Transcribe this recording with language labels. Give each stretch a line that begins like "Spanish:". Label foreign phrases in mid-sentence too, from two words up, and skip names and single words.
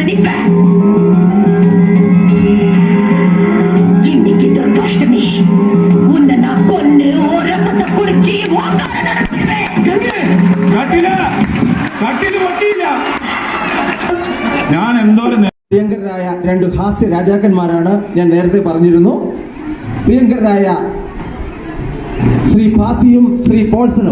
Tamil: இன்னைக்கு துர்காஷ்டமி உன்னை நான் கொன்னு ஒரு ரத்தத்தை குடிச்சு
Malayalam: ഞാൻ എന്തോരം പ്രിയങ്കരായ രണ്ട് ഹാസ്യ രാജാക്കന്മാരാണ് ഞാൻ നേരത്തെ പറഞ്ഞിരുന്നു. പ്രിയങ്കരായ ശ്രീ ഫാസിയും ശ്രീ പോൾസണും.